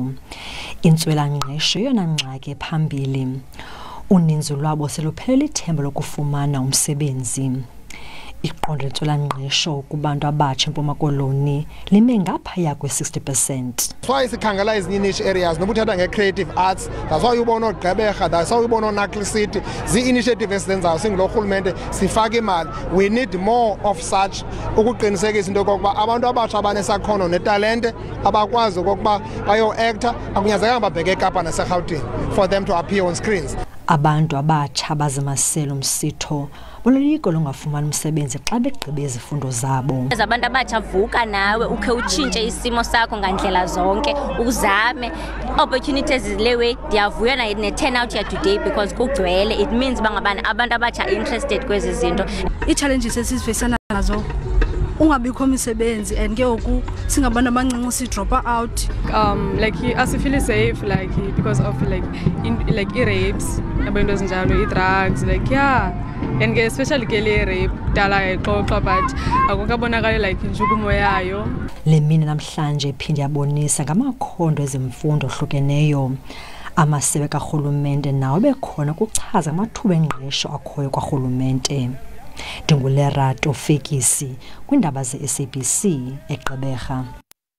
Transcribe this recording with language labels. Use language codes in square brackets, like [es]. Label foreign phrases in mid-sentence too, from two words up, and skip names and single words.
[xh] Intswela-ngqesho yeyona ngxaki phambili. Uninzi lwabo seluphelele ithemba lokufumana umsebenzi. Iqondo lentswela-ngqesho kubantu abatsha eMpuma Koloni lime ngaphaya kwe-60%. [en] That's why [xh] sikhangela ezinye [en] niche areas [xh] nobuthatha nge- [en] creative arts. That's why [xh] ubona oGqeberha, [en] that's why [xh] ubona oNatal City. Zii-initiative esenzayo singilo rhulumente sifake imali. [en] We need more of such [xh] ukuqinisekisa into yokokuba abantu abatsha abanesakhono netalente abakwazi okokuba bayo-actor akunyanzelekanga babheke eKapa naseRhawutini [en] for them to appear on screens. [xh] Abantu abatsha bazimasela umsitho bonoyiko longafumani umsebenzi xa begqibe izifundo zabo. Abantu abatsha vuka nawe ukhe utshintshe isimo sakho ngandlela zonke uzame opportunities lewe. Ndiyavuya ne-turnout ya today because kugcwele. [en] It means [xh] bangabana abantu abatsha interested kwezi zinto. I-challenges esizifesana nazo ungabikho imisebenzi and ke ngoku singabantu abancinci si drop out. Like asifeel safe like [en] because of like i-rapes [xh] abantu ezinjalo, i-drugs, [en] like yeah, [xh] and especially ke le rape dala exoxa but akukabonakali like intshukumo yayo. Le mini namhlanje iphinde yabonisa ngamakhondo ezimfundo ohlukeneyo. Amasebe karhulumente nawo bekhona kuchaza amathuba engqesho akhoyo kwarhulumente. Ndingulerato Fekisi kwiindaba ze-SABC eGqeberha.